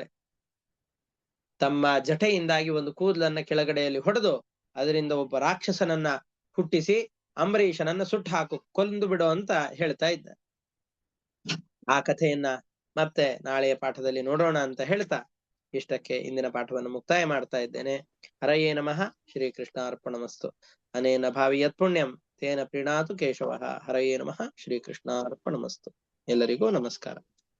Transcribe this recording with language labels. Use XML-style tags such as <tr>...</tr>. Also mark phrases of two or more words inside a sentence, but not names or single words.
<kn>ತಮ್ಮ ಜಟೆಯಿಂದಾಗಿ ಒಂದು ಕೂದಲನ್ನ ಕೆಳಗಡೆಯಲ್ಲಿ ಹೊಡೆದು ಅದರಿಂದ ಒಬ್ಬ ರಾಕ್ಷಸನನ್ನ ಹುಟ್ಟಿಸಿ ಅಂಬರೀಷನನ್ನ ಸುಟ್ಟು ಹಾಕು, ಕೊಂದು ಬಿಡು ಅಂತ ಹೇಳ್ತಾ ಇದ್ದಾರೆ. ಆ ಕಥೆಯನ್ನ ಮತ್ತೆ ನಾಳೆಯ ಪಾಠದಲ್ಲಿ ನೋಡೋಣ ಅಂತ ಹೇಳ್ತಾ ಇಷ್ಟಕ್ಕೆ ಇಂದಿನ ಪಾಠವನ್ನು ಮುಕ್ತಾಯ ಮಾಡ್ತಾ ಇದ್ದೇನೆ.</kn> <sa>ಹರಯೇ ನಮಃ. ಶ್ರೀಕೃಷ್ಣಾರ್ಪಣಮಸ್ತು. ಅನೇನ ಭಾವಿ ಯತ್ ಪುಣ್ಯಂ ತೇನ ಪ್ರೀಣಾತು ಕೇಶವಃ. ಹರಯೇ ನಮಃ. ಶ್ರೀಕೃಷ್ಣಾರ್ಪಣಮಸ್ತು.</sa> <kn>ಎಲ್ಲರಿಗೂ ನಮಸ್ಕಾರ.</kn>